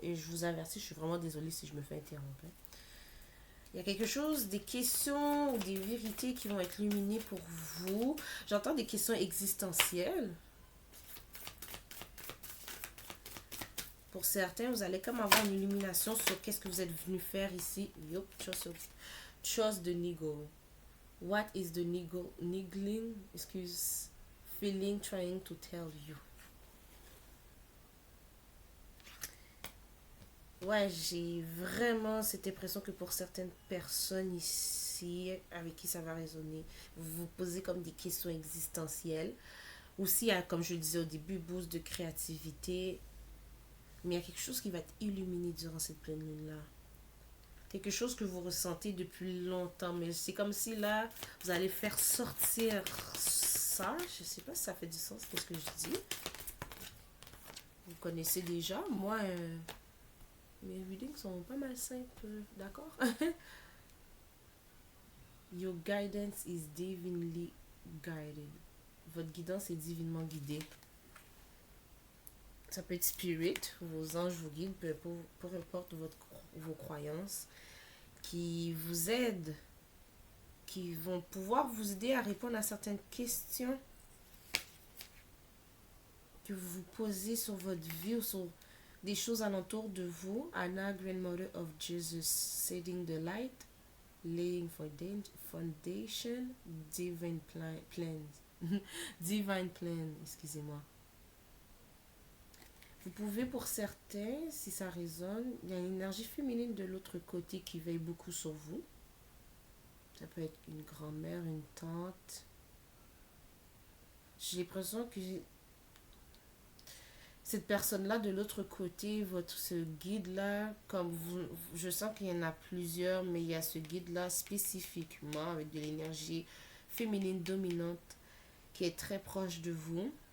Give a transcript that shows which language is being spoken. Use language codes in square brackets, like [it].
[fr] Et je vous avertis, je suis vraiment désolée si je me fais interrompre. Il y a quelque chose, des questions ou des vérités qui vont être illuminées pour vous. J'entends des questions existentielles. Pour certains, vous allez comme avoir une illumination sur qu'est-ce que vous êtes venu faire ici. Yup, chose de niggle. [en] What is the niggling, excuse, feeling trying to tell you? [fr] Ouais, j'ai vraiment cette impression que pour certaines personnes ici, avec qui ça va résonner, vous vous posez comme des questions existentielles. Aussi, il y a, comme je le disais au début, boost de créativité. Mais il y a quelque chose qui va être illuminé durant cette pleine lune-là. Quelque chose que vous ressentez depuis longtemps. Mais c'est comme si là, vous allez faire sortir ça. Je sais pas si ça fait du sens, qu'est-ce que je dis. Vous connaissez déjà. Moi, mes readings sont pas mal simples. D'accord? [en] Your guidance is divinely guided. [fr] Votre guidance est divinement guidée. Ça peut être spirit, vos anges vous guident, peu importe vos croyances, qui vous aident, qui vont pouvoir vous aider à répondre à certaines questions que vous vous posez sur votre vie ou sur des choses alentour de vous. [en] Anna, Grandmother of Jesus, setting the light, laying foundation, divine plans. Divine plan, [fr] excusez-moi. Vous pouvez, pour certains, si ça résonne, il y a une énergie féminine de l'autre côté qui veille beaucoup sur vous. Ça peut être une grand-mère, une tante. J'ai l'impression que cette personne-là de l'autre côté, ce guide-là, comme vous, je sens qu'il y en a plusieurs, mais il y a ce guide-là spécifiquement avec de l'énergie féminine dominante qui est très proche de vous.